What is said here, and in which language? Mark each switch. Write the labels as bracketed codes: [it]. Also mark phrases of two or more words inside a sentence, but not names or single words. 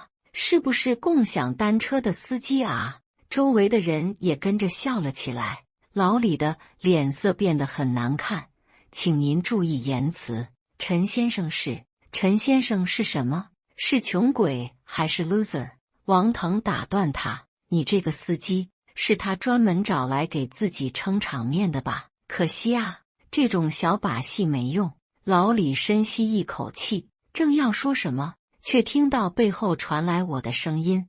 [zh] 是不是共享單車的司機啊？周圍的人也跟着笑了起來。老李的臉色變得很難看，請您注意言辭。陳先生是？陈先生是什麼？是窮鬼還是 loser？王腾打斷他，你這個司機是他專門找來給自己撐場面的吧？可惜啊，這種小把戲沒用。老李深吸一口氣，正要說什麼，卻聽到背後傳來我的聲音。